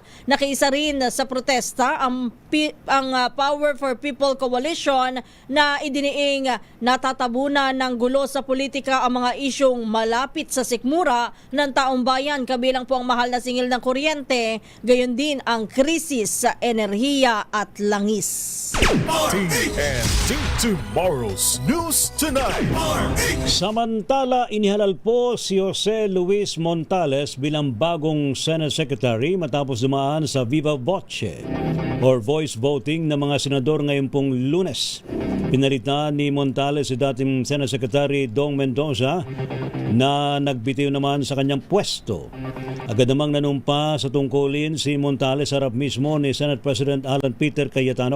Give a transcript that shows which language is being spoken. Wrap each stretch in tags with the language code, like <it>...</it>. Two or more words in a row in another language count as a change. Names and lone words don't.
<tl>Nakiisa rin sa protesta ang Power for People Coalition na idiniing natatabunan ng gulo sa politika ang mga isyong malapit sa sikmura ng taong bayan, kabilang po ang mahal na singil ng kuryente, gayon din ang krisis sa enerhiya at langis. TNT Tomorrow's News Tonight. Samantala, inihalal po si Jose Luis Montales bilang bagong Senate Secretary matapos dumaan sa</tl> <en>Viva Voce or voice voting</en> <tl>ng mga senador ngayon pong Lunes. Pinalitan ni Montales si dating Senate Secretary Dong Mendoza na nagbitiw naman sa kanyang pwesto. Agad namang nanumpa sa tungkulin si Montales harap mismo ni Senate President Alan Peter Cayetano.</tl>